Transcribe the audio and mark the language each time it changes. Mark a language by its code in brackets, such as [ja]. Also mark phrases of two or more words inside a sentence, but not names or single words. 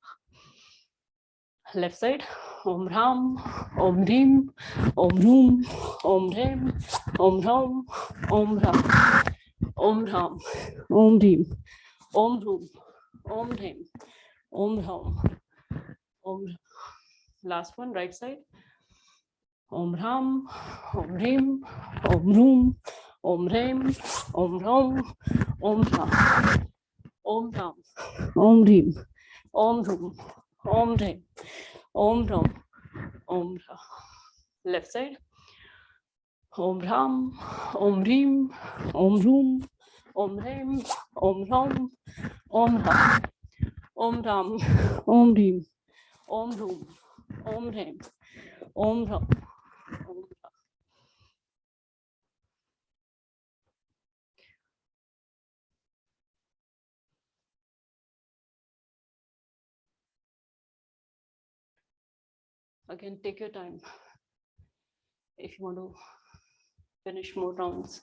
[en] Left side. [sa] Om Ram, Om Reem, Om Room, Om Reem, Om Ram, Om Ra. Om Ram, Om Reem, Om Room, Om Reem, Om Ram, Om. [en] Last one, right side. [sa] Om Ram, Om Reem, Om Room, Om Reem, Om Ram, Om Ra. Om Ram, Om Reem, Om Room, Om Reem, Om Ram, Om Ra. [en] Left side. [sa] Om Ram, Om Reem, Om Room, Om Reem, Om Ram, Om Ra. Om Ram, Om Reem, Om Room, Om Reem, Om Ram, Om Ra. [en] Again, take your time if you want to finish more rounds.